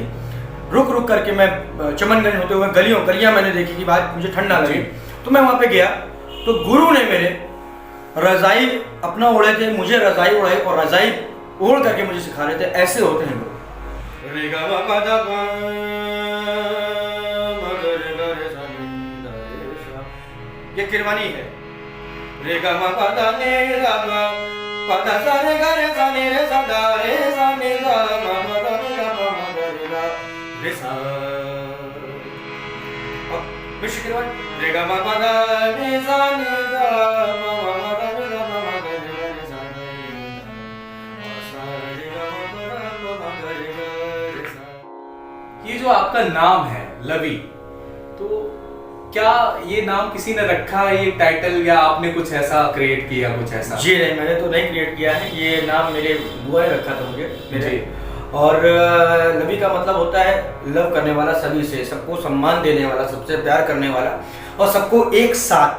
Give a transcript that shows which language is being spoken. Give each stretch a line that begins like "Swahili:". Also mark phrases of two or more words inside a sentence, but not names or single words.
Hindi: रुक रुक करके मैं चमनगंज होते हुए गलियां मैंने देखी कि बाद मुझे ठंड ना लगे, तो मैं वहाँ पे गया। तो गुरु ने मेरे रज़ाई अपना ओढ़े थे, मुझे रज़ाई ओढ़ाई, और रज़ाई ओढ़ करके मुझे सिखा रहे थे, ऐसे होते हैं लोग। ये किरवानी है। रे गा मा पा दा ने रा गा पा दा सा रे गा रे सा ने रे सा दा रे सा ने गा मा मा दा ने गा मा मा गा रे गा रे सा। अब विश्व किरवानी रे गा मा पा दा ने सा ने गा मा मा दा ने गा मा मा गा रे गा रे सा रे गा मा गा रे गा रे सा। ये जो आपका नाम है लवी, तो क्या ये नाम किसी ने रखा है, ये टाइटल, या आपने कुछ ऐसा क्रिएट किया, कुछ ऐसा? जी नहीं, मैंने तो नहीं क्रिएट किया है। ये नाम मेरे बुआ ने रखा था मुझे, मेरे। जी। और लवी का मतलब होता है लव करने वाला, सभी से, सबको सम्मान देने वाला, सबसे प्यार करने वाला, और सबको एक साथ,